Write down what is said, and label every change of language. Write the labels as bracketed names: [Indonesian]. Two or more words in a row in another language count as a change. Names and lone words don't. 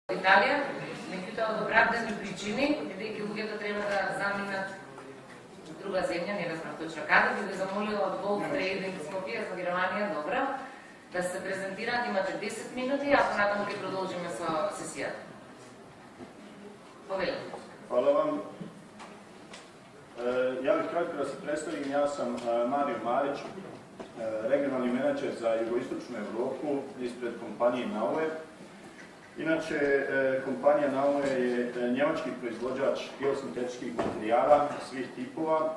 [Macedonian] Италија, меѓутоа од оправдани причини, бидејќи луѓето треба да заминат во друга земја, не знам точно каде, би ве замолила од Gold Trading Скопје за Германија, добро, да се презентираат, имате 10 минути, а понатаму ќе продолжиме со сесијата. Повелете. [Bosnian] Hvala vam. Ja bih kratko da se predstavim, ja sam Mario Marić, regionalni menadžer za jugoistočnu Evropu ispred kompanije Naue. Inače, kompanija Naue je njemački proizvođač geosintetičkih materijala svih tipova.